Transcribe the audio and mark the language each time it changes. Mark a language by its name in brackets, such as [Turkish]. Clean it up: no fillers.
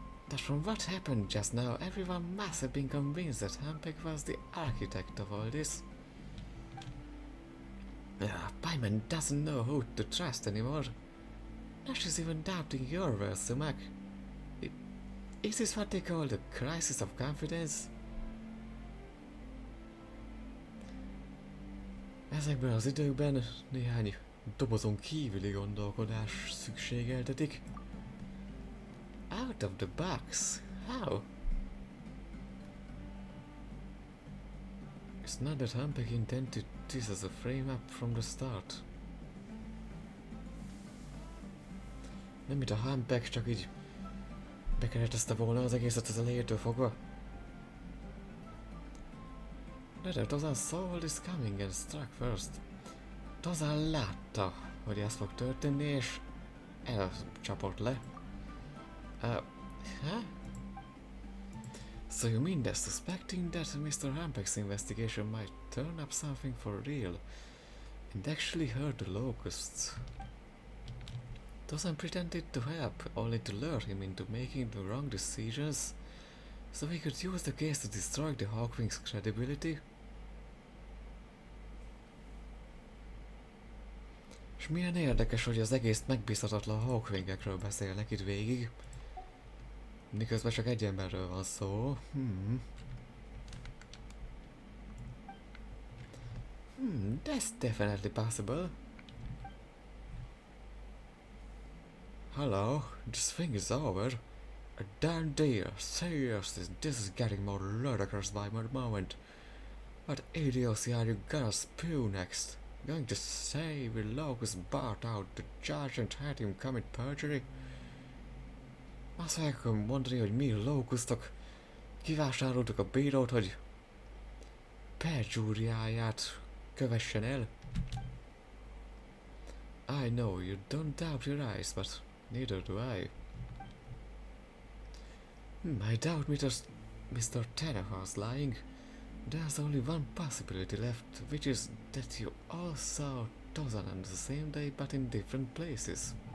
[English] But from what happened just now, everyone must have been convinced that Hampek was the architect of all this. Paimon doesn't know who to trust anymore. Now she's even doubting your words, Sumak. Is this what they call the crisis of confidence? [Hungarian] Ezekben az időkben néhány dobozon kívüli gondolkodás szükségeltetik. [English] Out of the box? How? It's not that Hampek intended this as a frame-up from the start. [Hungarian] Nem mint a Hampek csak így bekeretezte volna az egészet az elejétől fogva. [English] De Dozan saw all this coming and struck first. [Hungarian] Dozan látta, hogy ez fog történni, és elcsapott le. Huh? [English] So you mean they're suspecting that Mr. Hampek's investigation might turn up something for real and actually hurt the locusts? Dozan pretended to help, only to lure him into making the wrong decisions, so he could use the case to destroy the Hawkwing's credibility? [Hungarian] És milyen érdekes, hogy az egész megbízhatatlan Hawkwingekről beszélnek itt végig, miközben csak egy emberről van szó. [English] That's definitely possible. Hello, this thing is over. A darn dear, seriously, this is getting more ludicrous by the moment. What idiocy are you gonna spew next? Going to say we locust bought out the judge and had him commit perjury? [Hungarian] Azt fogják mondani, hogy mi lókusztok, kivásároltuk a bírót, hogy perjúriáját kövessen el. [English] I know you don't doubt your eyes, but neither do I. I doubt Mr. Tanner's lying. There's only one possibility left, which is that you all saw Dozan on the same day but in different places.